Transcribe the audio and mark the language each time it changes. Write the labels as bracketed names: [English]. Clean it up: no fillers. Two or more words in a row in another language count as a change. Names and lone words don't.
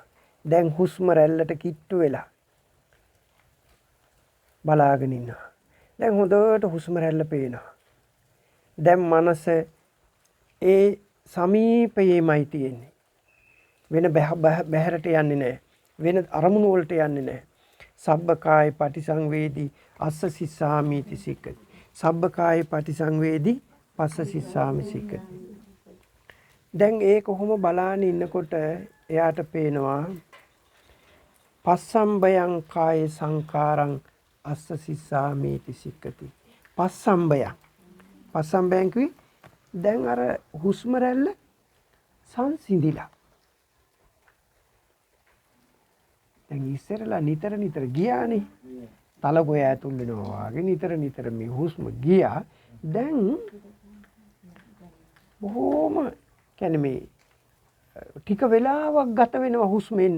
[Sinhala] දැන් හුස්ම රැල්ලට කිට්ටු වෙලා බලාගෙන ඉන්නවා. දැන් හොඳට හුස්ම රැල්ල පේනවා. දැන් මනස ඒ සමීපයේමයි තියෙන්නේ. වෙන බහැරට යන්නේ නැහැ. වෙන අරමුණු වලට යන්නේ නැහැ. [Pali] සබ්බකාය පටිසංවේදී අස්ස සිස්සාමීති සික්කති. සබ්බකාය පටිසංවේදී පස්ස සිස්සාමි සික්කති. [Sinhala] දැන් ඒ කොහොම බලාගෙන ඉන්නකොට එයාට පේනවා [Pali] පස්සම්බයං කාය සංකාරං අස්ස සිස්සාමීති සික්කති. [Sinhala] පස්සම්බයං. පස්සම්බයං කිවි දැන් අර හුස්ම රැල්ල සංසිඳිලා. දැන් ඉස්සරලා නිතර නිතර ගියානේ. තලගොය ඇතුල් වෙනවා වගේ නිතර නිතර මේ හුස්ම ගියා. දැන් බොහොම කියන්නේ මේ ටික වෙලාවක් ගත වෙනවා හුස්ම එන්න.